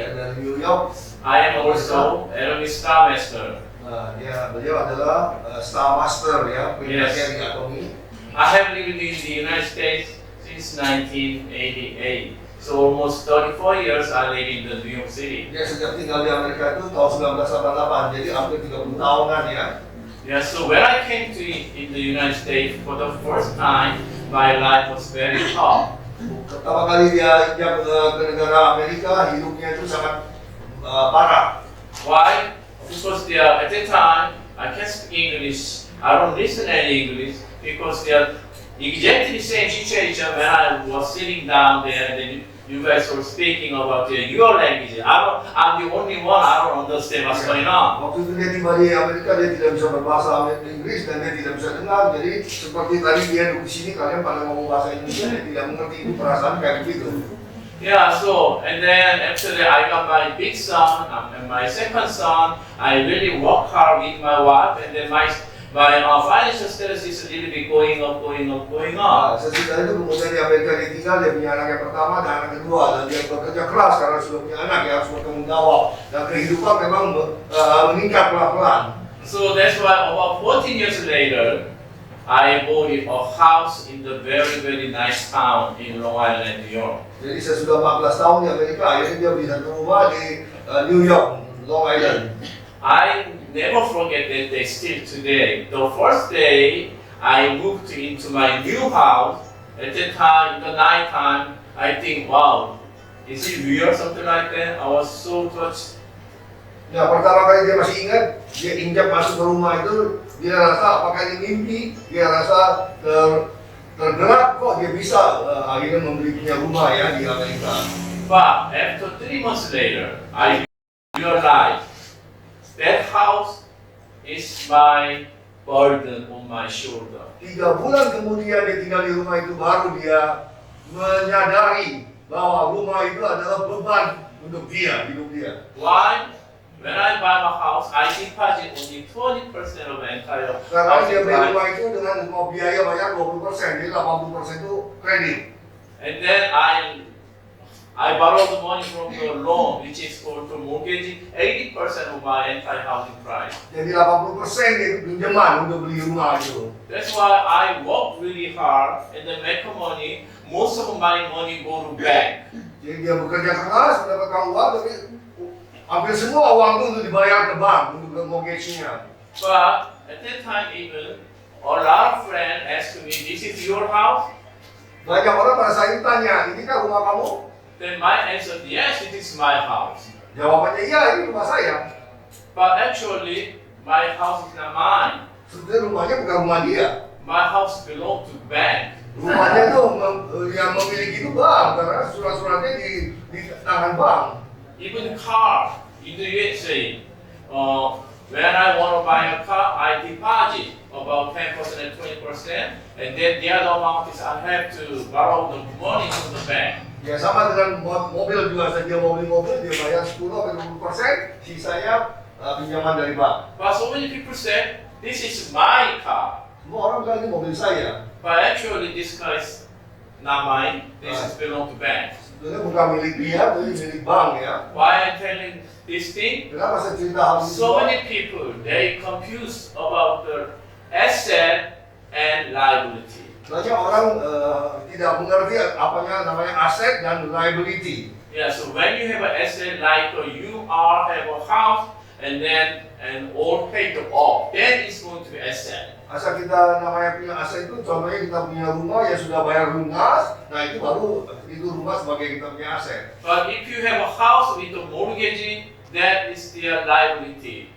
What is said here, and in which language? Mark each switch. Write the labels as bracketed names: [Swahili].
[Indonesian] Saya dari New York. [English] I am also Atomi Star Master. [Indonesian] Beliau adalah Star Master ya, penyakitnya di Atomi. [English] I have lived in the United States since 1988. So almost 34 years I live in the New York City. [Indonesian] Dia sejak tinggal di Amerika itu tahun 1988, jadi hampir 30 tahunan ya. [English] Yeah, so when I came to in the United States for the first time, my life was very tough. [Indonesian] Pertama kali dia ke negara Amerika, hidupnya itu sangat parah. [English] Why? Because at that time, I can't speak English. I don't listen any English because they are exactly the same situation when I was sitting down there and then you guys were speaking about your language. I'm the only one, I don't understand what's going on. [Indonesian] Waktu itu dia tiba di Amerika, dia tidak bisa berbahasa Inggris dan dia tidak bisa dengar. Jadi seperti tadi dia duduk di sini, kalian pada ngomong bahasa Indonesia, dia tidak mengerti itu perasaan kayak begitu. [English] Yeah, so, and then actually I got my big son and my second son. I really work hard with my wife, and then my financial status is a little bit going up. [Indonesian] Sesudah itu kemudian di Amerika dia tinggal, dia punya anak yang pertama dan anak kedua, dan dia bekerja keras karena sudah punya anak yang harus bertanggung jawab, dan kehidupan memang meningkat pelan-pelan. [English] So that's why about 14 years later, I bought a house in the very, very nice town in Long Island, New York. [Indonesian] Jadi sesudah 14 tahun di Amerika, akhirnya dia beli satu rumah di New York, Long Island. [English] I never forget that day still today. The first day I moved into my new house, at that time, in the night time, I think, wow, is it real, something like that? I was so touched. [Indonesian] Nah, pertama kali dia masih ingat, dia injak masuk ke rumah itu, dia rasa apakah ini mimpi, dia rasa tergerak kok dia bisa akhirnya membeli punya rumah ya di Amerika. [English] But after 3 months later, I realized that house is my burden on my shoulder. [Indonesian] 3 bulan kemudian dia tinggal di rumah itu, baru dia menyadari bahwa rumah itu adalah beban untuk dia, hidup dia. [English] Why? When I buy my house, I deposit only 20% of the entire [Indonesian] Karena dia beli [English] price. [Indonesian] rumah itu dengan mau biaya bayar 20%, jadi 80% itu kredit. [English] And then I borrow the money from the loan, which is called the mortgage, 80% of my entire housing price. [Indonesian] Jadi 80% itu pinjaman untuk beli rumah itu. [English] That's why I work really hard and then make money. Most of my money go to bank. [Indonesian] Jadi dia bekerja keras, mendapatkan uang, tapi hampir semua uang itu untuk dibayar ke bank, untuk mortgage-nya. [English] But at that time even, a lot of friends asked me, this is your house? [Indonesian] Banyak orang pada saat itu tanya, ini kan rumah kamu? [English] Then my answer, yes, it is my house. [Indonesian] Jawabannya, iya, ini rumah saya. [English] But actually, my house is not mine. [Indonesian] Sebenarnya rumahnya bukan rumah dia. [English] My house belongs to bank. [Indonesian] Rumahnya itu yang memiliki itu bank, karena surat-suratnya di tangan bank. [English] Even car in the USA, when I want to buy a car, I deposit about 10% and 20%, and then the other amount is I have to borrow the money from the bank. [Indonesian] Ya sama dengan mobil juga, saja mau beli mobil dia bayar 10-20%, sisanya pinjaman dari bank. [English] But so many people said, this is my car. [Indonesian] Semua orang bilang ini mobil saya. [English] But actually this car is not mine, this is belong to bank. [Indonesian] Sebenarnya bukan milik dia, tapi milik bank ya. [English] Why I'm telling this thing? [Indonesian] Kenapa saya cerita hal ini? [English] So many people, they confused about the asset and liability. [Indonesian] Banyak orang tidak mengerti apanya namanya aset dan liability. [English] Yeah, so when you have an asset like you have a house and all paid off, then it's going to be asset. [Indonesian] Asal kita namanya punya aset itu, contohnya kita punya rumah yang sudah bayar lunas, nah itu baru itu rumah sebagai kita punya aset. [English] But if you have a house with a mortgage, that is their liability.